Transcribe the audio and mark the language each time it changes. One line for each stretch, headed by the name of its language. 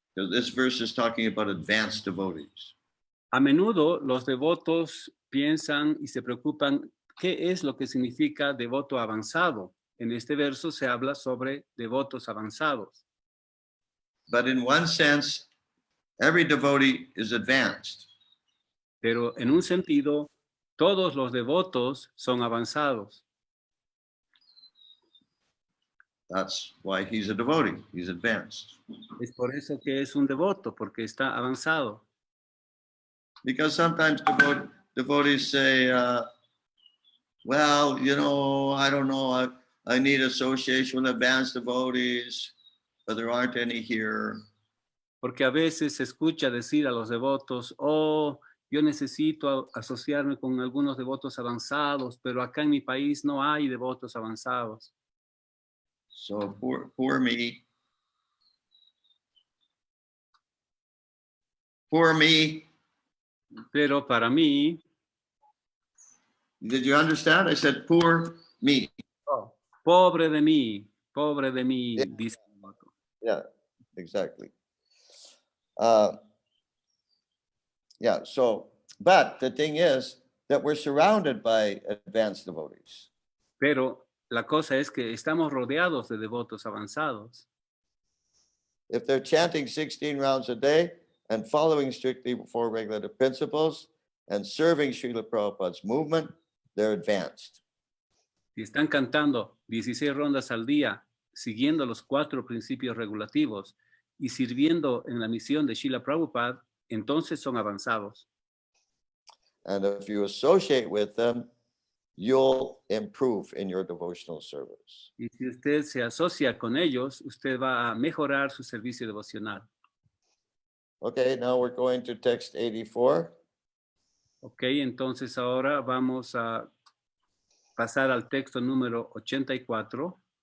English: So this verse is talking about advanced devotees.
Spanish: A menudo los devotos piensan y se preocupan qué es lo que significa devoto avanzado. En este verso se habla sobre devotos avanzados.
English: But in one sense, every devotee is advanced.
Spanish: Pero en un sentido, todos los devotos son avanzados.
English: That's why he's a devotee. He's advanced.
Spanish: Es por eso que es un devoto, porque está avanzado.
English: Because sometimes devotees say, well, you know, I don't know, I need association with advanced devotees, but there aren't any here.
Spanish: Porque a veces se escucha decir a los devotos, oh, yo necesito asociarme con algunos devotos avanzados, pero acá en mi país no hay devotos avanzados.
English: So poor me. Poor me.
Spanish: Pero para mí,
English: Did you understand? I said, poor me.
Spanish: oh, pobre de mí,
English: Yeah.
Spanish: dice el devoto.
English: Yeah, exactly. Yeah, so, but the thing is that we're surrounded by advanced devotees.
Spanish: Pero la cosa es que estamos rodeados de devotos avanzados.
English: If they're chanting 16 rounds a day and following strictly four regulative principles and serving Srila Prabhupada's movement, they're advanced.
Spanish: Si están cantando 16 rondas al día, siguiendo los 4 principios regulativos y sirviendo en la misión de Srila Prabhupada, entonces son avanzados.
English: And if you associate with them, you'll improve in your devotional service.
Spanish: Y si usted se asocia con ellos, usted va a mejorar su servicio devocional.
English: Okay, now we're going to text 84.
Spanish: Ok, entonces ahora vamos a pasar al texto número 84.